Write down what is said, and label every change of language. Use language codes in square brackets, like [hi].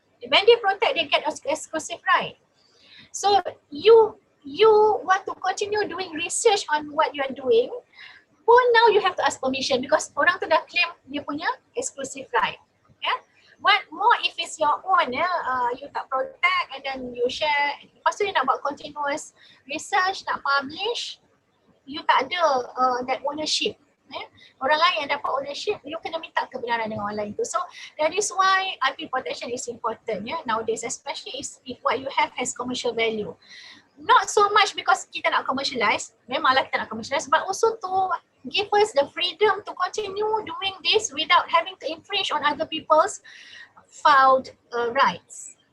[en] When they protect, they get exclusive right. So you want to continue doing research on what you are doing, pun now you have to ask permission because [ms] orang tu dah claim dia punya [en] exclusive right. Yeah. What more if it's your own, you tak protect and then you share. [ms] Lepas tu you nak buat [en] continuous research, [ms] nak publish, you tak ada [en] that ownership. [ms] Orang lain yang dapat ownership, you kena minta kebenaran dengan orang lain tu. [en] So that is why IP protection is important nowadays, especially if what you have has commercial value. Not so much because [ms] kita nak commercialize, memanglah kita nak commercialize, [en] but also to give us the freedom to continue doing this without having to infringe on other people's filed rights.